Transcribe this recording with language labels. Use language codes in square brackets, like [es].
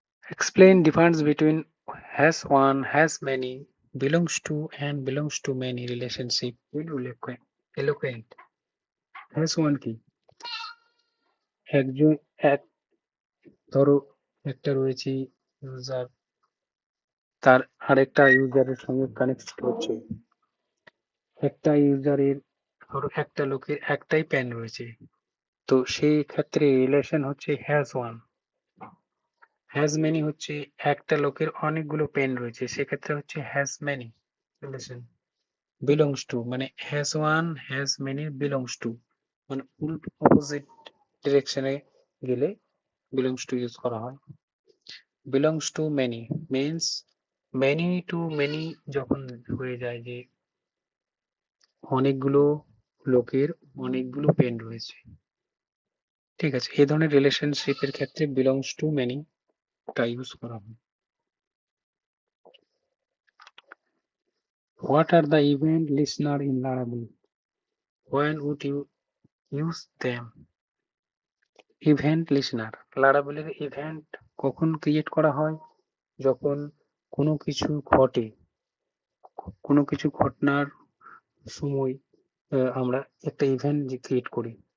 [en] Explain difference between has one, has many, belongs to and belongs to many relationship in eloquent. [bn] Has one কি? একজন এক ধরো একটা রয়েছে ইউজার, তার আরেকটা ইউজারের সঙ্গে কানেক্ট হচ্ছে। একটা ইউজারের ধরো একটা লোকের একটাই প্যান রয়েছে, তো সেই ক্ষেত্রে রিলেশন হচ্ছে হ্যাজ ওয়ান। হ্যাজ মেনি হচ্ছে একটা লোকের অনেকগুলো পেন রয়েছে, সেক্ষেত্রে হচ্ছে has many relation. Belongs to মানে has one has many belongs to, মানে উল্টো অপোজিট ডিরেকশনে গেলে বিলংস টু ইউজ করা হয়। Belongs to many means many two many যখন হয়ে যায় যে অনেকগুলো লোকের অনেকগুলো পেন রয়েছে, ঠিক আছে, এই ধরনের রিলেশনশিপের ক্ষেত্রে বিলংস টু মেনি টা ইউজ করা হয়। [en] What are the event listener in Laravel? When would you use them? [bn] Event listener, লারাভেলের event কখন ক্রিয়েট করা হয়? যখন কোনো কিছু ঘটে, কোনো কিছু ঘটনার সময় আমরা একটা ইভেন্ট ক্রিয়েট করি।